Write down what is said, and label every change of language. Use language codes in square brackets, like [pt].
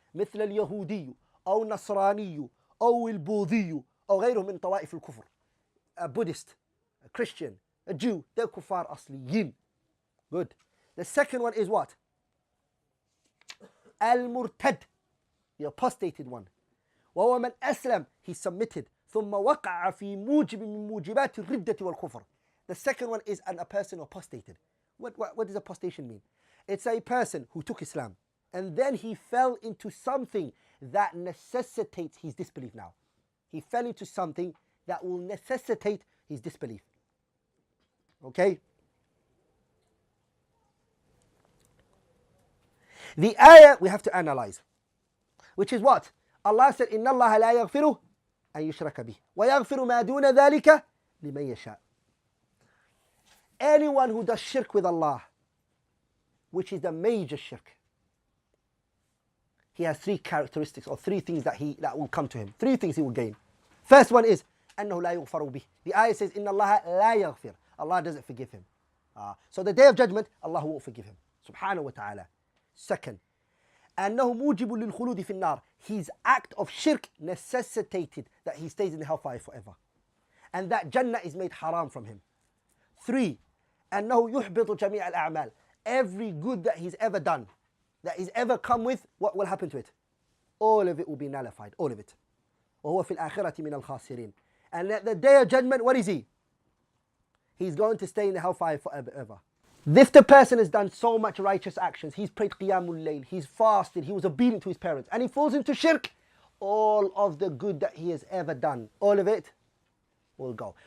[ar] مثل اليهودي أو النصراني أو البوذي أو غيره من طوائف الكفر. [en] A Buddhist, a Christian, a Jew, they're kuffar asliyin. Good. The second one is what? Al-Murtad, the apostated one. [ar] وهو من أسلم, [en] he submitted. [ar] ثم وقع في موجب من موجبات الردة والكفر. [en] The second one is a person apostated. What does apostation mean? It's a person who took Islam and then he fell into something that necessitates his disbelief now. He fell into something that will necessitate his disbelief. Okay? The ayah we have to analyze, which is what? [ar] Allah said, إِنَّ اللَّهَ لَا يَغْفِرُ أَن يُشْرَكَ بِهِ وَيَغْفِرُ مَا دُونَ ذَلِكَ لِمَن يَشَاءُ. [en] Anyone who does shirk with Allah, which is the major shirk, he has three characteristics or three things that will come to him. Three things he will gain. First one is [ar] أَنَّهُ لَا يُغْفَرُ بِهِ. [en] The ayah says [ar] إِنَّ اللَّهَ لَا يَغْفِرُ. [en] Allah doesn't forgive him. So the day of judgment, Allah won't forgive him. Subhanahu wa ta'ala. [ar] Second, أنه موجب للخلود في النار. [en] His act of shirk necessitated that he stays in the hellfire forever. And that Jannah is made haram from him. [ar] Three, أنه يحبط جميع الأعمال. [en] Every good that he's ever done, that he's ever come with, what will happen to it? All of it will be nullified, all of it. [ar] وهو في الآخرة من الخاسرين. [en] And at the day of judgment, what is he? He's going to stay in the hellfire forever. If the person has done so much righteous actions, he's prayed Qiyamul Layl, he's fasted, he was obedient to his parents, and he falls into shirk, all of the good that he has ever done, all of it will go.